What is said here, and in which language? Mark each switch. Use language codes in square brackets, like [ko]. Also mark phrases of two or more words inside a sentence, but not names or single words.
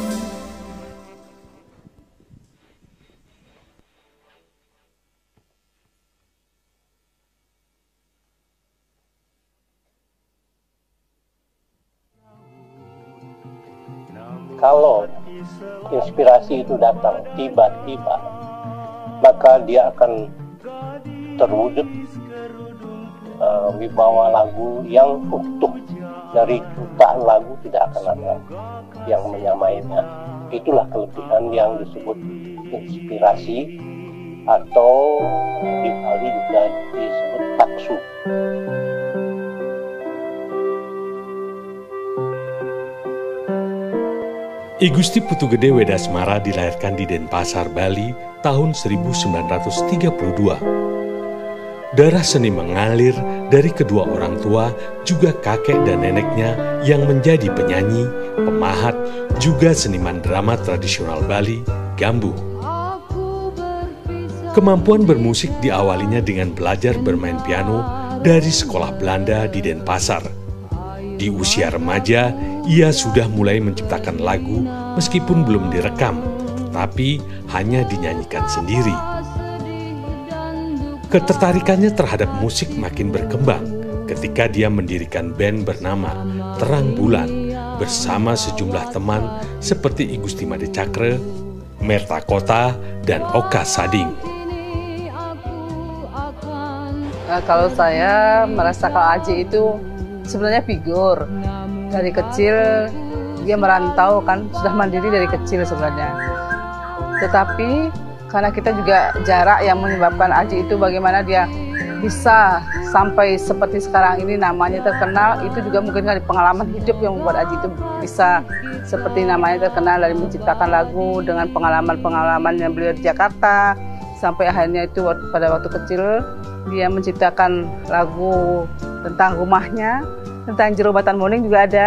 [id] Kalau inspirasi itu datang tiba-tiba, maka dia akan terwujud wibawa lagu yang utuh. Dari jutaan lagu tidak akan ada yang menyamainya. Itulah kelebihan yang disebut inspirasi, atau di Bali juga disebut taksu. I Gusti Putu Gede Wedasmara dilahirkan di Denpasar, Bali tahun 1932. Darah seni mengalir dari kedua orang tua, juga kakek dan neneknya yang menjadi penyanyi, pemahat, juga seniman drama tradisional Bali, Gambu. Kemampuan bermusik diawalinya dengan belajar bermain piano dari sekolah Belanda di Denpasar. Di usia remaja, ia sudah mulai menciptakan lagu meskipun belum direkam, tapi hanya dinyanyikan sendiri. Ketertarikannya terhadap musik makin berkembang ketika dia mendirikan band bernama Terang Bulan bersama sejumlah teman seperti I Gusti Made Cakre, Merta Kota, dan Oka Sading. Kalau saya merasa kalau Aji itu sebenarnya figur. Dari kecil dia merantau kan, sudah mandiri dari kecil sebenarnya. Tetapi karena kita juga jarak yang menyebabkan Aji itu bagaimana dia bisa sampai seperti sekarang ini namanya terkenal, itu juga mungkin dari pengalaman hidup yang membuat Aji itu bisa seperti namanya terkenal, dari menciptakan lagu dengan pengalaman-pengalaman yang beliau di Jakarta, sampai akhirnya itu pada waktu kecil dia menciptakan lagu tentang rumahnya, tentang Jero Batan Moning juga ada.